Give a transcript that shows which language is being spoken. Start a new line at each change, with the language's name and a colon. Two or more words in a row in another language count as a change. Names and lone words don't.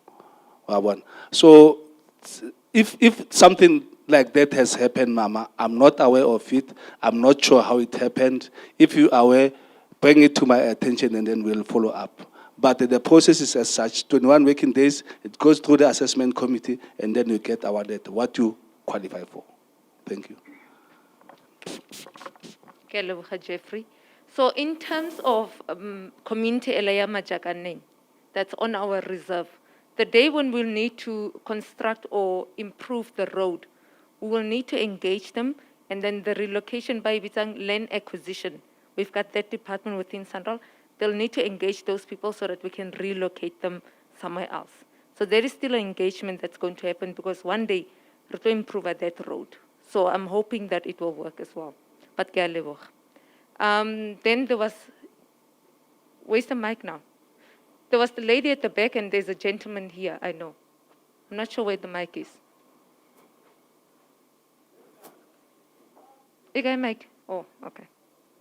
English: So if something like that has happened, Mama, I'm not aware of it. I'm not sure how it happened. If you are aware, bring it to my attention and then we'll follow up. But the process is as such, 21 working days, it goes through the assessment committee and then you get awarded what you qualify for. Thank you.
Tswana: Ke a leboga, Jeffrey.
English: So in terms of community Elaya Majakane, that's on our reserve. The day when we'll need to construct or improve the road, we will need to engage them, and then the relocation by Bitang land acquisition. We've got that department within SANRAL. They'll need to engage those people so that we can relocate them somewhere else. So there is still an engagement that's going to happen because one day we're going to improve at that road. So I'm hoping that it will work as well.
Tswana: But ke a leboga.
English: Then there was, where's the mic now? There was the lady at the back and there's a gentleman here, I know. I'm not sure where the mic is. You got a mic? Oh, okay.